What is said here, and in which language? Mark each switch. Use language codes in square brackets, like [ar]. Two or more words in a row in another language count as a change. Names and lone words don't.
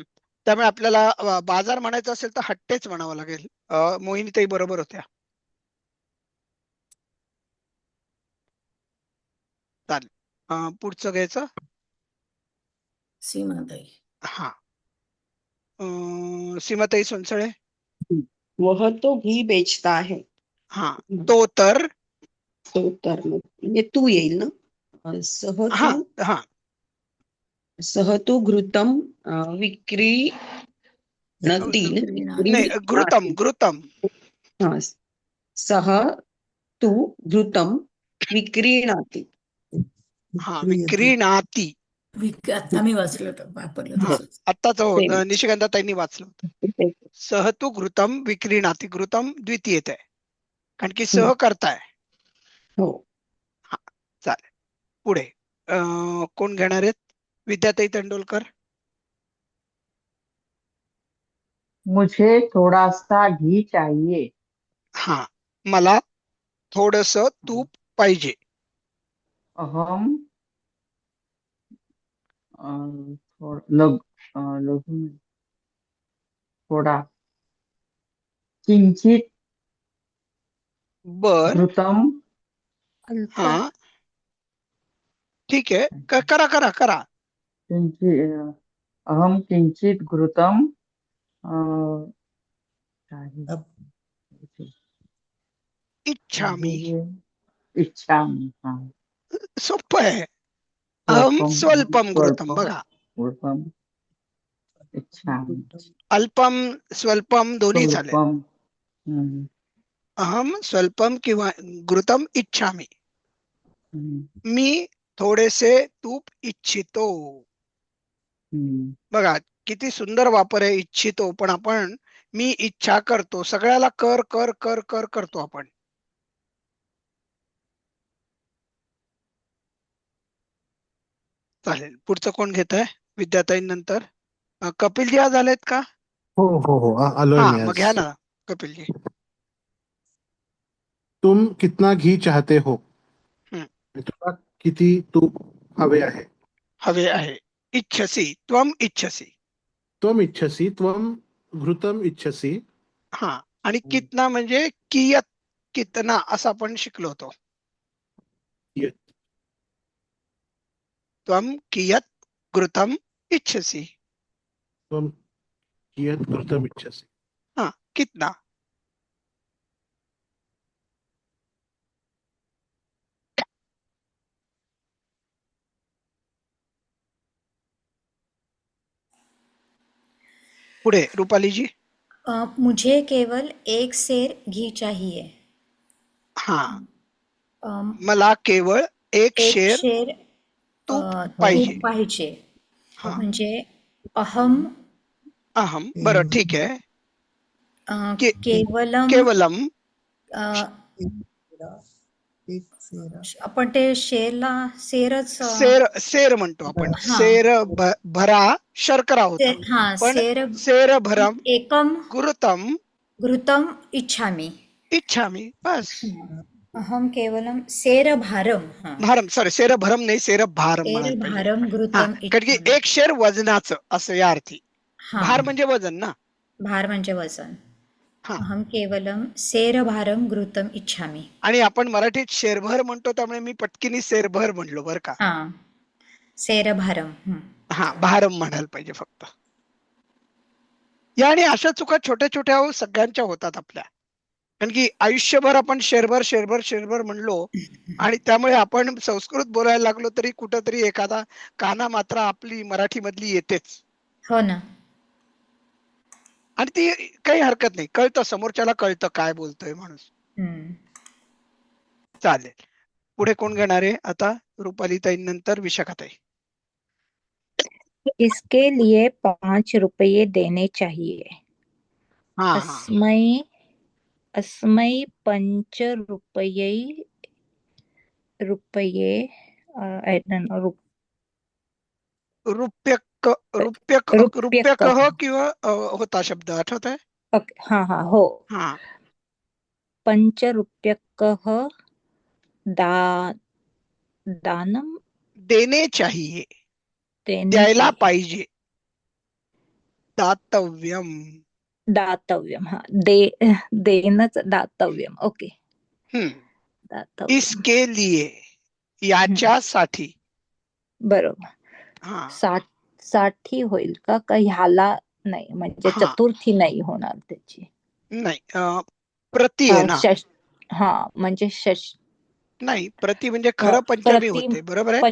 [mr] त्यामुळे आपल्याला बाजार म्हणायचं असेल तर हट्टेच म्हणावं लागेल. मोहिनीताई बरोबर होत्या. चालेल. पुढचं घ्यायचं. सीमाताई. हा. सीमाताई सोनसळे. [hi] वह तो घी बेचता है. [mr] हा. तो तर. तो तर म्हणजे तू येईल ना. हा हा [sa] सह तू घृतम विक्री नती ना? [mr] नाही, [sa] घृतम घृतम. हा. सह तू घृतम विक्रीणाति. हा, विक्रीणाती. [mr] आता मी वाचलं तर वापरलं हा, तसंच. आत्ताच हो, Same. निशिगंधाताईंनी वाचलं होतं. [sa] सह तू घृतम विक्रीणाती. [mr] घृतम द्वितीयेत आहे, कारण की सह करताय. हो. हा, चालेल. पुढे कोण घेणार आहेत? विद्याताई तेंडुलकर. [hi] मुझे थोड़ा सा घी चाहिए. [mr] हा, मला थोडस तूप पाहिजे. [sa] अहम लघु [hi] में थोड़ा [sa] किंचित [mr] बर. [sa] घृतम. अल्प [mr] हा, ठीक आहे. करा करा करा. [sa] अहम किंचित घृतम चाहिए. इच्छामी. इच्छामि. हाँ. [mr] सोपं आहे. [sa] अहम स्वल्पम घृतम. स्वल्पम [mr] बघा, [sa] घृतम इच्छामि. अल्पम स्वल्पम [mr] दोन्ही चालेल. [sa] स्वल्पम. हम्म, अहम स्वल्पम किंवा घृतम इच्छामी. हम्म, [mr] मी थोडेसे तूप इच्छितो. हम्म. बघा किती सुंदर वापर आहे, इच्छितो. पण आपण मी इच्छा करतो, सगळ्याला कर कर कर कर करतो आपण. चालेल. पुढचं कोण घेत आहे? विद्याताई नंतर कपिलजी आज आलेत का? हो हो हो आलोय हा, मी मग आज. घ्या ना कपिलजी. [hi] तुम कितना घी चाहते हो? हम्म. [mr] तुला किती तूप हवे आहे? हवे आहे. [sa] इच्छसी त्वम इच्छसी. त्वम इच्छसी. त्वम घृतम इच्छसी. [mr] हा, आणि कितना म्हणजे कियत, कितना असं आपण शिकलो होतो. [sa] कियत. त्वम कियत घृतम इच्छसी. त्वम कियत घृतम इच्छसी. [mr] हा, कितना. पुढे रुपाली जी. [hi] मुझे केवल एक सेर घी चाहिए. [mr] हा, अम, मला केवळ एक एक शेर शेर तूप तूप पाहिजे. पाहिजे. हा, म्हणजे अहम अहम. बरं, ठीक आहे. [sa] केवलम केवलम. [mr] अ, आपण ते शेरला सेरच सेर सेर म्हणतो आपण. हा. सेर भरा शर्करा होतं, हा, पण [sa] सेर सेर भरम एकम घृतम घृतम इच्छामि. इच्छामी. बस. अहम केवलम सेर भारम. हा, भारम, [mr] सॉरी, [sa] सेर भरम [mr] नाही, [sa] सेर भारम सेर [mr] म्हणायला पाहिजे. [sa] भारम [mr] हा, [sa] घृतम [mr] कारण की [sa] इच्छामि. [mr] एक शेर वजनाचं असं या अर्थी. हा, भार म्हणजे वजन ना. भार म्हणजे वजन. हा, [sa] अहम केवलम सेर भारम घृतम इच्छामि. [mr] आणि आपण मराठीत शेरभर म्हणतो, त्यामुळे मी पटकिनी सेरभर म्हणलो बरं का. [sa] हा, सेर भारम. [mr] हा, भारम म्हणायला पाहिजे फक्त. या आणि अशा चुका छोट्या छोट्या सगळ्यांच्या होतात आपल्या. कारण की आयुष्यभर आपण शेरभर शेरभर शेरभर म्हणलो, आणि त्यामुळे आपण संस्कृत बोलायला लागलो तरी कुठंतरी एखादा काना मात्रा आपली मराठी मधली येतेच. हो ना. आणि ती काही हरकत नाही, कळतं, समोरच्याला कळतं काय बोलतोय माणूस. हम्म. चालेल. पुढे कोण घेणार आहे आता? रुपालीताई नंतर विशाखाताई. [hi] इसके लिए 5 रुपये देने चाहिए. [mr] हा हा, [sa] अस्मै अस्मै 5 रुपये रुपये [en] I don't know, [sa] रुपये रुप्यक [mr] रुप्यकः किंवा होता शब्द आठवत आहे? हाँ हाँ हो हा, [sa] पंचरुप्यकः दा दानम [hi] देणे चाहिए, देने [mr] द्यायला [hi] चाहिए [mr] पाहिजे. [sa] दातव्यम. दातव्यम हाँ देणंच दातव्यम ओके हम्म. दातव्यम [hi] इसके लिए, [mr] याच्यासाठी. बरोबर हा साठी होईल का ह्याला नाही म्हणजे हा चतुर्थी नाही होणार त्याची नाही, प्रति आहे ना. हा म्हणजे नाही, प्रति म्हणजे खरं पंचमी होते, बरोबर आहे.